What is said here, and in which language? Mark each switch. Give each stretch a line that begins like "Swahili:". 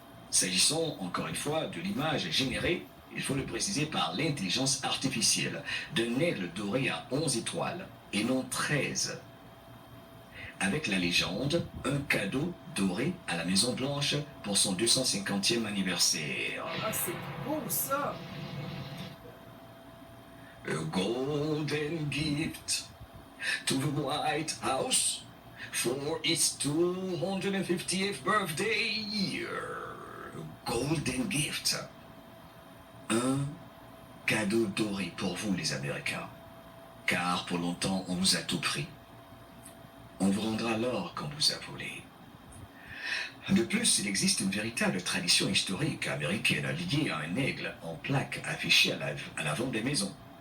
French: S'agissant, encore une fois, de l'image générée, il faut le préciser, par l'intelligence artificielle, d'un aigle doré à 11 étoiles, et non 13. Avec la légende, un cadeau doré à la Maison Blanche pour son 250e anniversaire. Ah, c'est beau, ça!
English: A golden gift to the White House for its 250th birthday year. A golden gift.
French: Un cadeau doré pour vous, les Américains. Car pour longtemps, on vous a tout pris. On vous rendra l'or qu'on vous a volé. De plus, il existe une véritable tradition historique américaine liée à un aigle en plaque affiché à l'avant des maisons.